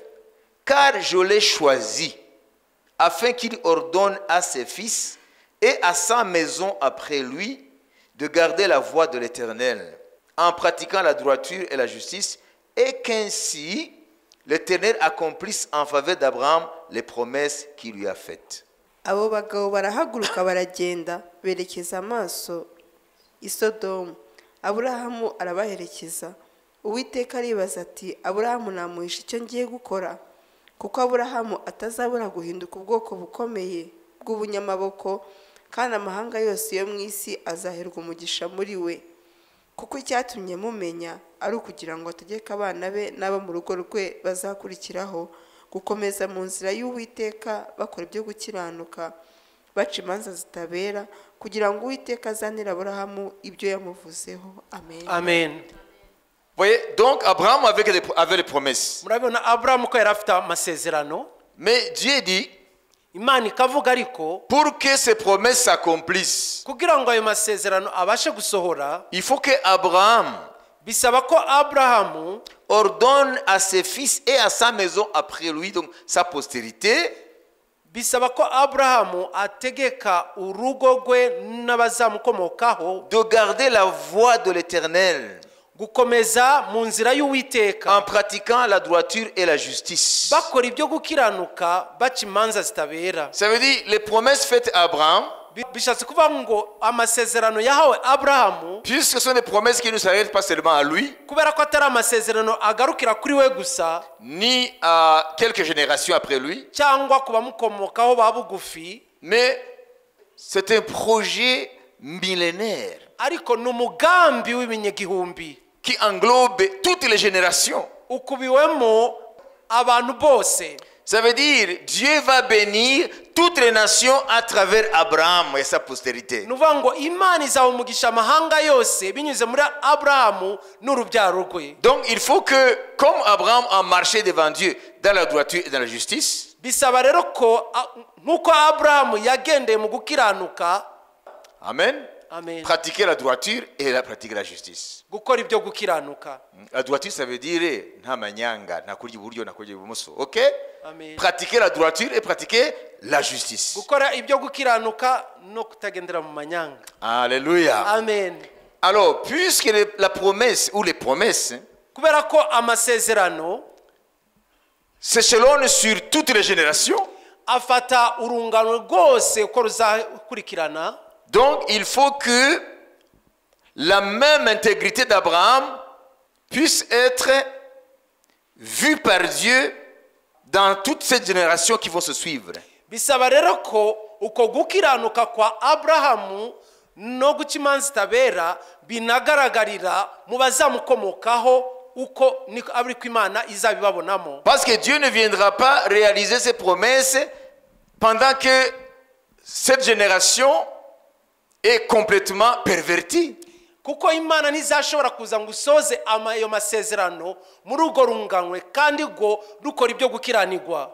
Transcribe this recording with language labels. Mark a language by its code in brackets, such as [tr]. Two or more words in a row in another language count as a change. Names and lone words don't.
[fr] Car je l'ai choisi, afin qu'il ordonne à ses fils et à sa maison après lui de garder la voie de l'Éternel, en pratiquant la droiture et la justice, et qu'ainsi l'Éternel accomplisse en faveur d'Abraham les promesses qu'il lui a faites. [rw] Abo bagabo barahaguruka baragenda berekeza amaso i Sodomu. Aburahamu arabaherekeza. Uwiteka aribaza ati, Aburahamu namuhisha icyo ngiye gukora? Kuko Aburahamu atazabura guhinduka ubwoko bukomeye bw'ubunyamaboko, kandi amahanga yose yo mu isi azaherwa umugisha muri we. Kuko icyatumye mumenya ari ukugira ngo ategeke abana be n'abo mu rugo rwe bazakurikiraho gukomeza mu nzira y'Uwiteka bakora ibyo gukiranuka, baca imanza zitabera, kugira ngo Uwiteka azanire Aburahamu ibyo yamuvuzeho. Amen. Amen. [fr] Voyez, donc Abraham avait les promesses. [rw] Murabona Abraham ko yari afite amasezerano. [fr] Mais Dieu dit, [rw] Imana ikavuga ariko [fr] pour que ces promesses s'accomplissent, [rw] kugira ngo ayo masezerano abashe gusohora, [fr] il faut que Abraham [rw] bisaba ko Abrahamu [fr] ordonne à ses fils et à sa maison après lui, donc sa postérité, [rw] bisaba ko Abrahamu ategeka urugo rwe n'abazamukomokaho [fr] de garder la voie de l'Éternel [rw] gukomeza mu nzira y'Uwiteka [fr] en pratiquant la droiture et la justice. [rw] bakora ibyo gukiranuka baca imanza zitabera. [fr] Ça veut dire les promesses faites à Abraham, [rw] Bishatse kuvuga ngo amasezerano yahawe Abrahamu, [fr] puisque ce sont des promesses qui ne s'arrêtent pas seulement à lui, [rw] kubera ko atari amasezerano agarukira kuri we gusa [fr] ni à quelques générations après lui, [rw] cyangwa ku bamukomokaho ba bugufi, [fr] mais c'est un projet millénaire [rw] ariko ni umugambi w'ibinyagihumbi [fr] qui englobe toutes les générations. [rw] ukubiwemo abantu bose. [fr] Ça veut dire Dieu va bénir toutes les nations à travers Abraham et sa postérité. [rw] Nuvuga ngo Imana izaha umugisha amahanga yose binyuze muri Abrahamu n'urubyaro rwe. [fr] Donc il faut que, comme Abraham a marché devant Dieu dans la droiture et dans la justice, [rw] Bisaba rero ko nkuko Abrahamu yagendeye mu gukiranuka, amen, amen, [fr] pratiquer la droiture et pratiquer la justice. [rw] gukora ibyo gukiranuka. [fr] La droiture, ça veut dire [rw] nta manyanga, nta kurya iburyo, nta kurya ibumoso. Ok? Amen. [fr] Pratiquer la droiture et pratiquer la justice. [rw] Gukora ibyo gukiranuka no kutagendera mu manyanga. Alléluia. Amen. [fr] Alors, puisque la promesse ou les promesses [rw] Kubera ko amasezerano [fr] s'échelonnent sur toutes les générations, [rw] afata urungano rwose uko ruzakurikirana, [fr] donc il faut que la même intégrité d'Abraham puisse être vue par Dieu dans toutes ces générations qui vont se suivre. [rw] bisaba rero ko uko gukiranuka kwa Abrahamu no guca imanza zitabera binagaragarira mu bazamukomokaho uko niko ariko Imana izabibabonamo. [fr] Parce que Dieu ne viendra pas réaliser ses promesses pendant que cette génération est complètement pervertie. [rw] Kuko Imana ntizashobora kuza ngo usoze ayo masezerano muri urwo runganwe kandi ngo rukora ibyo gukiranirwa.